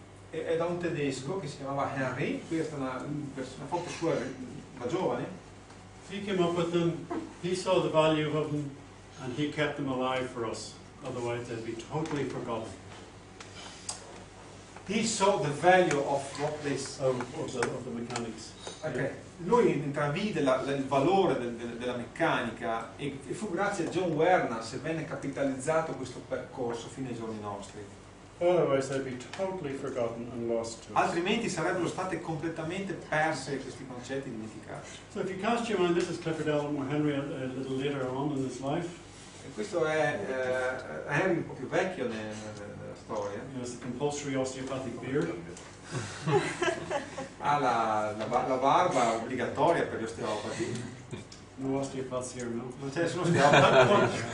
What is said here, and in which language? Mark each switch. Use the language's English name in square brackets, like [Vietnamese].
[Italian] è da un tedesco che si chiamava Henry, questa è una foto sua da giovane. [English] He came up with them, he saw the value of them, and he kept them alive for us. Otherwise they'd be totally forgotten. He saw the value of what this. Of the mechanics. Okay. [Italian] Lui intravide il valore della meccanica e fu grazie a John Werner se venne capitalizzato questo percorso fino ai giorni nostri. [English] Otherwise they'd be totally forgotten and lost to us. [Italian] Altrimenti sarebbero state completamente perse questi concetti, dimenticati. [English] So if you cast your mind, this is Clifford Elmore Henry a little later on in his life. [Italian] E questo è Henry un po' più vecchio nella storia. [English] He has the compulsory osteopathic beard. [Italian] Ha la barba obbligatoria per gli osteopati. [English] No osteopaths here, no? [Italian] Non c'è nessuno osteopata.